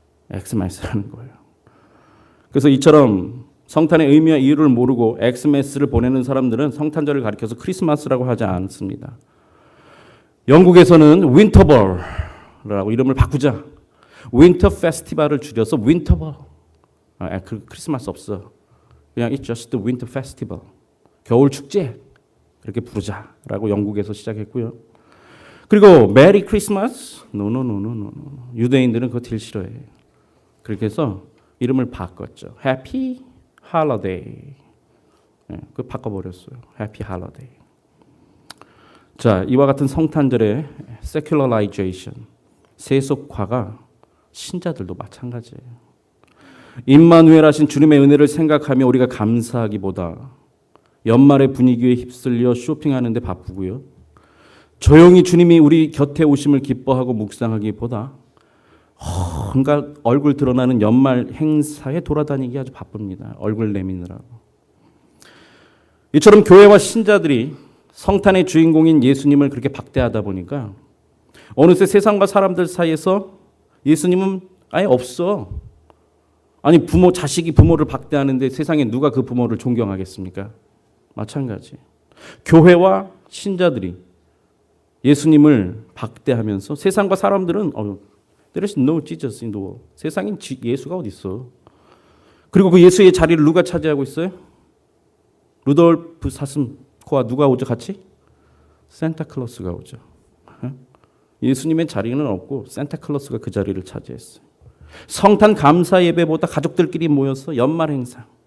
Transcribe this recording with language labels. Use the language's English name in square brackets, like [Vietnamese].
[Korean] 엑스메스라는 거예요. 그래서 이처럼 성탄의 의미와 이유를 모르고 엑스메스를 보내는 사람들은 성탄절을 가리켜서 크리스마스라고 하지 않습니다. 영국에서는 윈터벌라고 이름을 바꾸자. 윈터 페스티벌을 줄여서 윈터벌. 크리스마스 없어. [English] 그냥 It's just the winter festival. [Korean] 겨울 축제. 이렇게 부르자라고 영국에서 시작했고요. 그리고 메리 크리스마스? 노노노노노. 유대인들은 그거 제일 싫어해. 그렇게 해서 이름을 바꿨죠. 해피 할러데이. 그 바꿔버렸어요. 해피 할러데이. 자, 이와 같은 성탄절의 세큘러라이제이션, 세속화가 신자들도 마찬가지예요. 임마누엘 하신 주님의 은혜를 생각하며 우리가 감사하기보다 연말의 분위기에 휩쓸려 쇼핑하는 데 바쁘고요. 조용히 주님이 우리 곁에 오심을 기뻐하고 묵상하기보다 뭔가 얼굴 드러나는 연말 행사에 돌아다니기 아주 바쁩니다. 얼굴 내미느라고. 이처럼 교회와 신자들이 성탄의 주인공인 예수님을 그렇게 박대하다 보니까 어느새 세상과 사람들 사이에서 예수님은 아예 없어. 아니 자식이 부모를 박대하는데 세상에 누가 그 부모를 존경하겠습니까? 마찬가지. 교회와 신자들이 예수님을 박대하면서 세상과 사람들은 [English] There is no Jesus in the world. [Korean] 세상엔 예수가 어디 있어? 그리고 그 예수의 자리를 누가 차지하고 있어요? 루돌프 사슴코와 누가 오죠 같이? 산타클로스가 오죠. 예수님의 자리는 없고 산타클로스가 그 자리를 차지했어요. 성탄 감사 예배보다 가족들끼리 모여서 연말 행사.